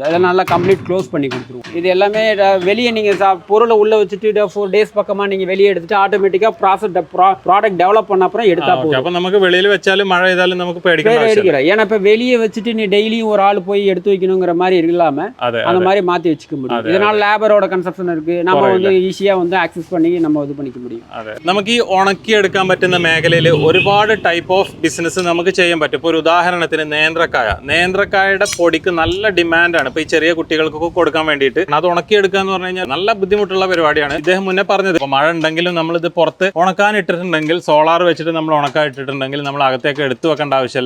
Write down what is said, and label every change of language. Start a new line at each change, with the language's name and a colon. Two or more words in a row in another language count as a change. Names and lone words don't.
Tamil: அதெல்லாம் நல்லா
English: complete close
Tamil: பண்ணி கொடுத்துருவோம். இது எல்லாமே வெளியே நீங்க பொருளை உள்ள வச்சுட்டு 4 days பக்கமா நீங்க வெளியே எடுத்துட்டு ஆட்டோமேட்டிக்கா
English: product develop
Tamil: பண்ண அப்புறம் எடுத்தா போதும். அப்ப நமக்கு வெளியில வச்சாலும் மழை ஏதாலும் நமக்கு பேடிக்கணும். ஏன்னா இப்ப வெளியே வச்சுட்டு நீ டெய்லியும் ஒரு ஆள் போய் எடுத்து வைக்கணுங்கிற மாதிரி இல்லாம அந்த மாதிரி மாத்தி வச்சுக்க முடியும். இதனால லேபரோட கன்சப்ஷன் இருக்கு, நம்ம வந்து ஈஸியா வந்து ஆக்சஸ் பண்ணி நம்ம இது பண்ணிக்க முடியும்.
Malayalam: നമുക്ക് ഈ ഉണക്കി എടുക്കാൻ പറ്റുന്ന മേഖലയിൽ ഒരുപാട്
English: type of business
Malayalam: നമുക്ക് ചെയ്യാൻ പറ്റും. ഇപ്പോൾ ഒരു ഉദാഹരണത്തിന് നേന്ത്രക്കായയുടെ പൊടിക്ക് നല്ല ഡിമാൻഡാണ് ഇപ്പോൾ ഈ ചെറിയ കുട്ടികൾക്കൊക്കെ കൊടുക്കാൻ വേണ്ടിയിട്ട്. അത് ഉണക്കിയെടുക്കുക എന്ന് പറഞ്ഞു കഴിഞ്ഞാൽ നല്ല ബുദ്ധിമുട്ടുള്ള പരിപാടിയാണ്. ഇദ്ദേഹം മുന്നേ പറഞ്ഞത് ഇപ്പോൾ മഴ ഉണ്ടെങ്കിലും നമ്മളിത് പുറത്ത് ഉണക്കാൻ ഇട്ടിട്ടുണ്ടെങ്കിൽ സോളാർ വെച്ചിട്ട് നമ്മൾ ഉണക്കാൻ ഇട്ടിട്ടുണ്ടെങ്കിൽ നമ്മൾ അകത്തേക്ക് എടുത്തു വെക്കേണ്ട ആവശ്യമില്ല.